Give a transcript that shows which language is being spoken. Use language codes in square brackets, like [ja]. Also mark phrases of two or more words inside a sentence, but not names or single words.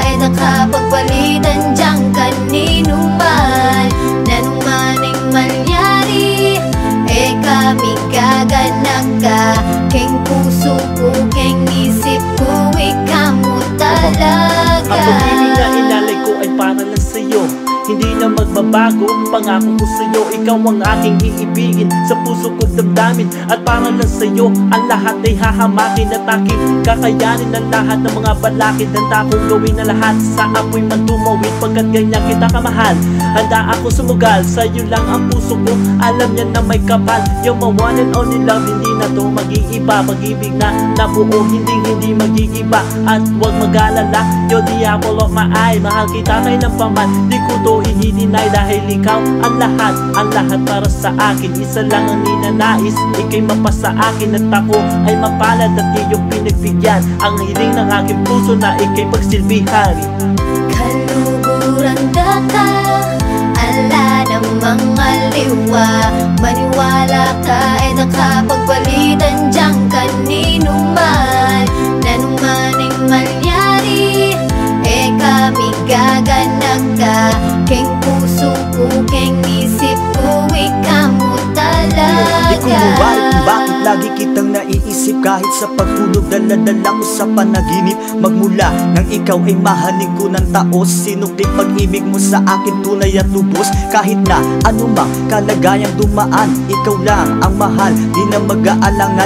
[pam] nakapagpalitan diyang kanino man. Nanong maning malyari, kami gaganag ka. Keng puso ko, keng isip ko, ikaw mo talaga. [tl] Ang pag-ibig na inalay ko ay para lang sa'yo, hindi na magbabago ang pangako ko sa'yo. Ikaw ang aking iibigin, sa puso ko damdamin. At para lang sa'yo, ang lahat ay hahamakin at aking kakayanin ang lahat ng mga balakid. Handa kong gawin na lahat sa apoy man tumawid, pagkat ganyan kita kamahal. Handa ako sumugal, sa'yo lang ang puso ko, alam niya na may kapal. Yung [en] my one and only love, [tl] hindi na to mag-iiba. Pag-ibig na nabuo, hindi mag-iiba. At huwag mag-alala, [en] you're the apple of my eye. [tl] Mahal kita kailan pa man, di ko to i-deny. Dahil ikaw ang lahat para sa akin. Isa lang ang ninanais, ika'y mapasa akin. At ako ay mapalad at iyong pinagbigyan ang hiling ng aking puso na ika'y pagsilbihan. [pam] Kaluguran ka, ala namang aliwa. Maniwala ka ay nakapagpalitan diyang kanino man. Nanong maning malyari, kami gaganag ka. Keng puso ko, keng isip ko, ikaw mo talaga. [tl] Di ko mawari kung bakit lagi kitang naiisip. Kahit sa pagtulog, dala-dala ko sa panaginip. Magmula nang ikaw ay mahaling ko ng taos, sinuklit pag-ibig mo sa akin tunay at lubos. Kahit na anumang kalagayang dumaan, ikaw lang ang mahal, di na mag-aalangan.